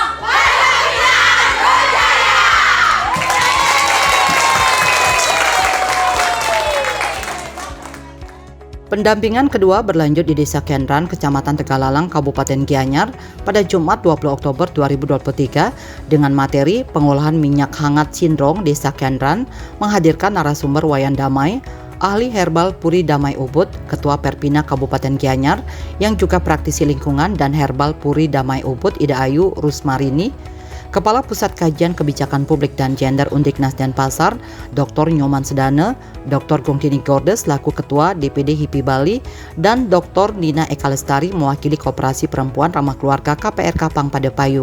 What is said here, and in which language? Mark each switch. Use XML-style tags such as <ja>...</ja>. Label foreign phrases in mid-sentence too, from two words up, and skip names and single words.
<id>Pendampingan kedua berlanjut di Desa Kendran, Kecamatan Tegalalang, Kabupaten Gianyar pada Jumat 20 Oktober 2023 dengan materi pengolahan minyak hangat Sindrong Desa Kendran, menghadirkan narasumber Wayan Damai, ahli herbal Puri Damai Ubud, Ketua Perpina Kabupaten Gianyar yang juga praktisi lingkungan dan herbal Puri Damai Ubud Ida Ayu Rusmarini, Kepala Pusat Kajian Kebijakan Publik dan Gender Undiknas Denpasar, Dr. Nyoman Sedane, Dr. Gungtini Gorde selaku Ketua DPD HIPI Bali, dan Dr. Nina Eka Lestari mewakili Koperasi Perempuan Ramah Keluarga KPRK Pangpadepayu.</id>